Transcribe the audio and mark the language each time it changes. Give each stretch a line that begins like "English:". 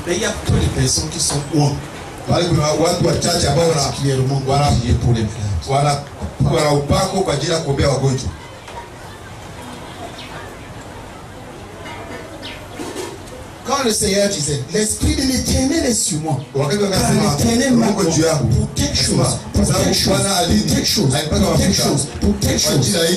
French: Mais il y a peu de personnes qui sont loin.
Swahili: Bali kuna watu wachache ambao
French: particulièrement prier pour les malades.
Swahili: Wana upako kwa ajili ya kuombea wagonjwa.
French: Quand le Seigneur disait, l'Esprit de l'Éternel est sur moi. L'Éternel m'a pour telle chose, pour telle chose, pour telle chose, pour telle chose.